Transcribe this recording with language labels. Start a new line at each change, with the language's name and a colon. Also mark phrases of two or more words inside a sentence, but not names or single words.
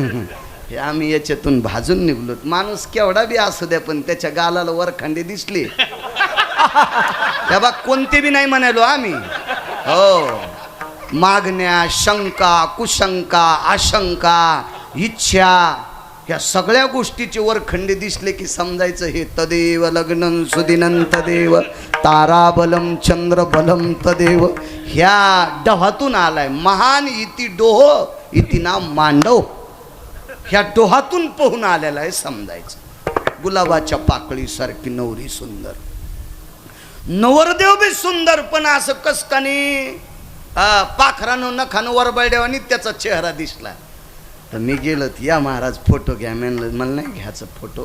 Marathi: हे आम्ही याच्यातून भाजून निघलो. माणूस केवढा बी असू द्या, पण त्याच्या गालाला वरखांडे दिसले तेव्हा कोणते बी नाही म्हणालो आम्ही. हो, मागण्या, शंका, कुशंका, आशंका, इच्छा, या सगळ्या गोष्टीचे वरखंडे दिसले की समजायचं हे
Sanskrit: तदेव लग्नं सुदिनं तदेव ताराबलम चंद्रबलम तदेव.
Marathi: ह्या डोहातून आलाय.
Sanskrit: महान इति डोह इति नाम मांडव.
Marathi: ह्या डोहातून पोहून आलेला आहे समजायचं. गुलाबाच्या पाकळीसारखी नवरी सुंदर, नवरदेव बी सुंदर. पण असं कसकानी पाखरानं नखानं वरबळड्यावानी त्याचा चेहरा दिसला. तर मी गेलो, या महाराज फोटो घ्या. म्हणलं मला नाही घ्यायचा फोटो.